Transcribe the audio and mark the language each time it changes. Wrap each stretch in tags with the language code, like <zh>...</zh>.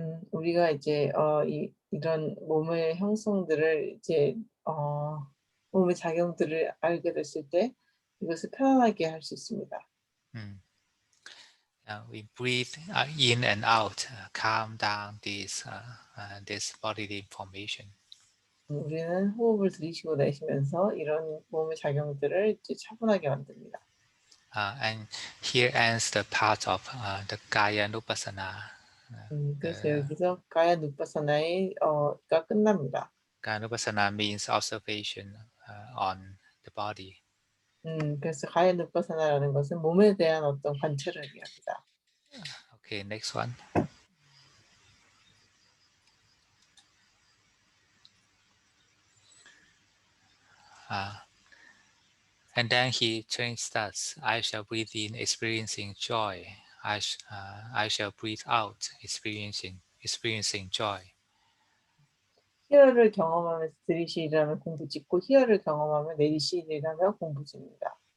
<ko>우리가 이제 이런 몸의 형성들을 이제 몸의 작용들을 알게 됐을 때 이것을 편안하게 할 수 있습니다.</ko> <en>We breathe in and out, calm down this bodily formation.</en> <ko>우리는 호흡을 들이쉬고 내쉬면서 이런 몸의 작용들을 이제 차분하게 만듭니다.</ko> <en>And here ends the part of the Kaya Nupassana.</en> <ko>그래서 여기서 가야 누파사나가 끝납니다.</ko> <en>Kaya Nupassana means observation on the body.</en> <ko>그래서 가야 누파사나라는 것은 몸에 대한 어떤 관찰을 의미합니다.</ko> <en>Okay, next one. And then he trains us. I shall breathe in, experiencing joy. I shall breathe out, experiencing joy.</en> <ko>희열을 경험하면서 들이쉬라며 공부 짓고 희열을 경험하며 내리쉬라며 공부 짓습니다.</ko>